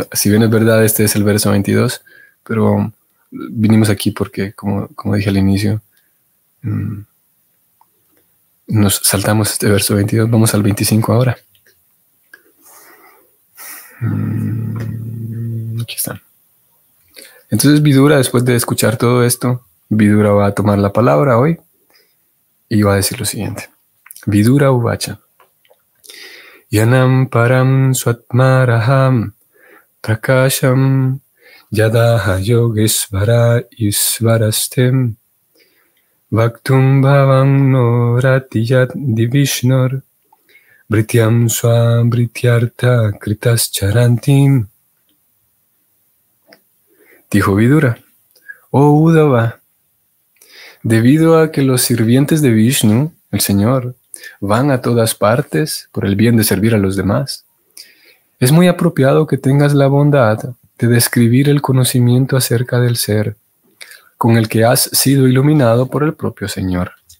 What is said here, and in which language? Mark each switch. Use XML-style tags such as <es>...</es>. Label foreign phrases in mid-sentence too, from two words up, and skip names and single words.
<es>Si bien es verdad, este es el verso 22, pero vinimos aquí porque, como dije al inicio, nos saltamos este verso 22. Vamos al 25 ahora. Aquí está. Entonces Vidura, después de escuchar todo esto, Vidura va a tomar la palabra hoy y va a decir lo siguiente.</es> <sa>Vidura uvacha. Yanam param swatmaraham prakasham yadaha yogesvara isvarastem vaktum bhavam no ratiyat divishnor brityam swa brityartha kritas charantim.</sa> <es>Dijo Vidura, oh Uddhava, debido a que los sirvientes de Vishnu, el Señor, van a todas partes por el bien de servir a los demás, es muy apropiado que tengas la bondad de describir el conocimiento acerca del ser con el que has sido iluminado por el propio Señor.</es>